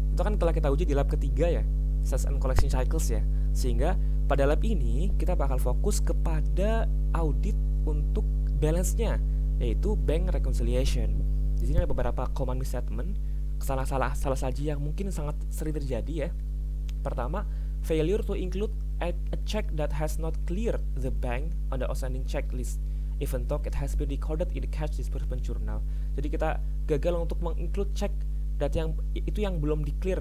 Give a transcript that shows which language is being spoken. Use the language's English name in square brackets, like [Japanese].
[Indonesian] Itu kan telah kita uji di lab ketiga ya, [English] sales and collection cycles [Indonesian] ya. Sehingga pada lab ini kita bakal fokus kepada audit untuk balance-nya, yaitu bank reconciliation. Di sini ada beberapa common misstatement, salah saja yang mungkin sangat sering terjadi ya. [English] Pertama, failure to include a check that has not cleared the bank on the outstanding checklist, even though it has been recorded in the cash disbursement journal. [Indonesian] Jadi kita gagal untuk menginclude check yang belum di-clear.